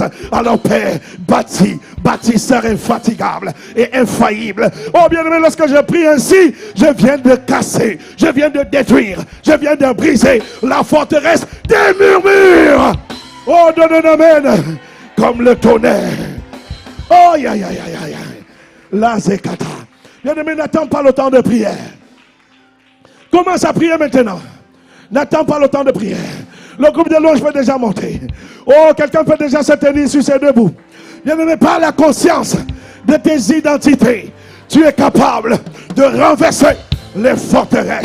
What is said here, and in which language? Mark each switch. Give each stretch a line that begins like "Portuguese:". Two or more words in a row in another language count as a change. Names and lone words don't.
French: Alors Père, bâtisseur infatigable et infaillible. Oh bien-aimé, lorsque je prie ainsi, je viens de casser, je viens de détruire, je viens de briser la forteresse des murmures. Oh, donne un amen comme le tonnerre. Oh, ya, ya, ya, ya, ya. La zekata. Bien-aimé, n'attends pas le temps de prière. Commence à prier maintenant. N'attends pas le temps de prière. Le groupe de louange peut déjà monter. Oh, quelqu'un peut déjà se tenir sur ses deux bouts. Bien-aimé, par la conscience de tes identités, tu es capable de renverser les forteresses.